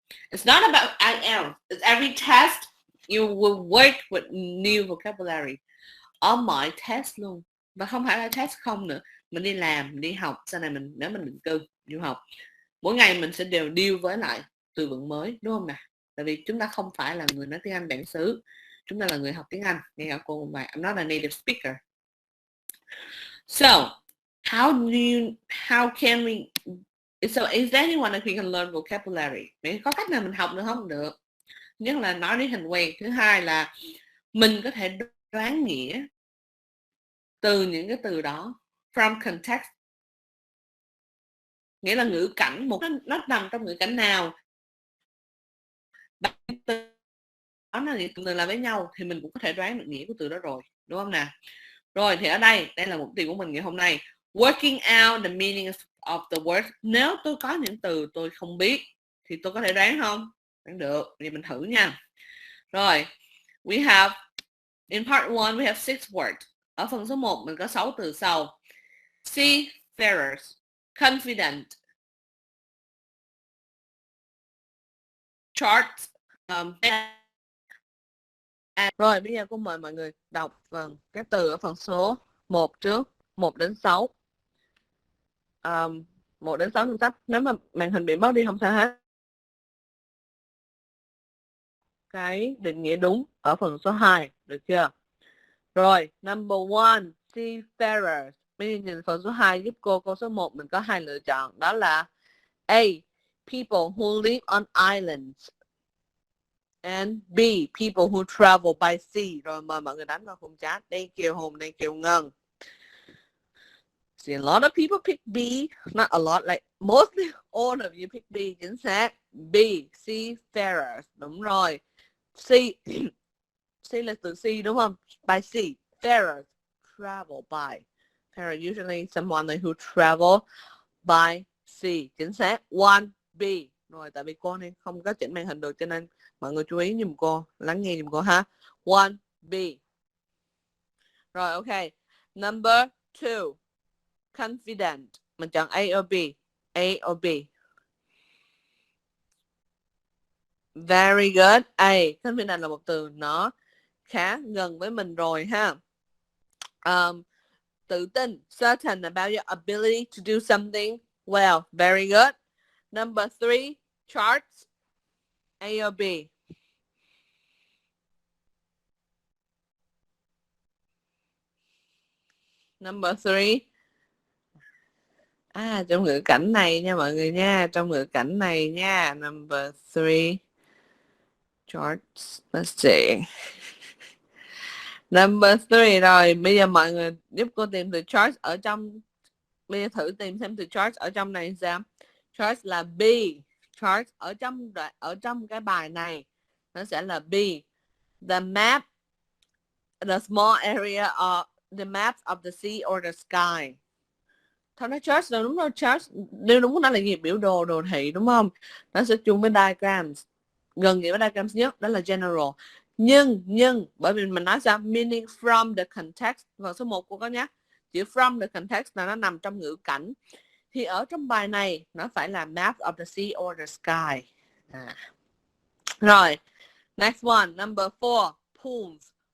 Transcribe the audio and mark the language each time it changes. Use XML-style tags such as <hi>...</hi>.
<en>It's not about IELTS. It's every test you will work with new vocabulary.</en> <vi>On mọi test luôn. Và không phải là test không nữa. Mình đi làm, mình đi học, sau này nếu mình định cư, du học. Mỗi ngày mình sẽ đều deal với lại từ vựng mới, đúng không nào? Tại vì chúng ta không phải là người nói tiếng Anh bản xứ. Chúng ta là người học tiếng Anh. Nghe cả cô bài.</vi> <en>I'm not a native speaker. So, how can we so is there anyone that we can learn vocabulary?</en> <vi>Vậy có cách nào mình học được không? Được. Nhất là nói đến thành quen. Thứ hai là mình có thể đoán nghĩa từ những cái từ đó.</vi> <en>From context.</en> <vi>Nghĩa là ngữ cảnh, nó nằm trong ngữ cảnh nào. Từ đó là những từ là với nhau thì mình cũng có thể đoán được nghĩa của từ đó rồi. Đúng không nào? Rồi thì ở đây là mục tiêu của mình ngày hôm nay.</vi> <en>Working out the meaning of the words.</en> <vi>Nếu tôi có những từ tôi không biết thì tôi có thể đoán không? Đoán được. Thì mình thử nha. Rồi.</vi> <en>We have, in part 1 we have 6 words.</en> <vi>Ở phần số 1 mình có 6 từ sau.</vi> <en>Seafarers, confident, charts.</en> <vi>Rồi bây giờ cô mời mọi người đọc các từ ở phần số 1 trước, 1 đến 6. 1 đến 6 trong sách. Nếu mà màn hình bị mất đi không sao hết. Cái định nghĩa đúng ở phần số 2, được chưa? Rồi, number 1, seafarers. Bây giờ nhìn phần số 2 giúp cô số 1 mình có 2 lựa chọn.</vi> <en>Đó là A, people who live on islands. And B, people who travel by sea.</en> <vi>Rồi mời mọi người đánh vào khung chat. Đây Kiều Hùng, đây Kiều Ngân.</vi> <en>See, a lot of people pick B. Not a lot, like mostly all of you pick B.</en> <vi>Chính xác. B, seafarers. Đúng rồi. C, C là từ sea đúng không? By sea.</vi> <en>Farers, travel by. Farer usually someone who travel by sea.</en> <vi>Chính xác. 1B. Rồi tại vì cô này không có chỉnh màn hình được cho nên mọi người chú ý giùm cô, lắng nghe giùm cô ha.</vi> <en>1B. Rồi ok. Number 2. Confident. Mình chọn A or B. A or B. Very good. A.</en> <vi>Confident là một từ nó khá gần với mình rồi ha. Tự tin.</vi> <en>Certain about your ability to do something Well, very good. Number 3, charts. A or B? Number 3.</en> <vi>Trong ngữ cảnh này nha mọi người nha. Trong ngữ cảnh này nha. Number 3. Charts.</vi> <en>Let's see. Number 3 rồi.</en> <vi>Bây giờ mọi người giúp cô tìm từ charts ở trong. Bây giờ thử tìm xem từ charts ở trong này sao. Charts là B. Charts ở trong cái bài này nó sẽ là B.</vi> <en>The map, the small area of the maps of the sea or the sky.</en> <vi>Thôi nó charts là đúng rồi, charts nếu đúng nó là gì, biểu đồ, đồ thị đúng không? Nó sẽ chung với diagrams, gần nghĩa với diagrams nhất, đó là general. Nhưng bởi vì mình nói sao,</vi> <en>meaning from the context.</en> <vi>Vào số 1 cô có nhắc chữ from the context là nó nằm trong ngữ cảnh, thì ở trong bài này nó phải là</vi> <en>map of the sea or the sky. Rồi, next one, number 4, pools.</en>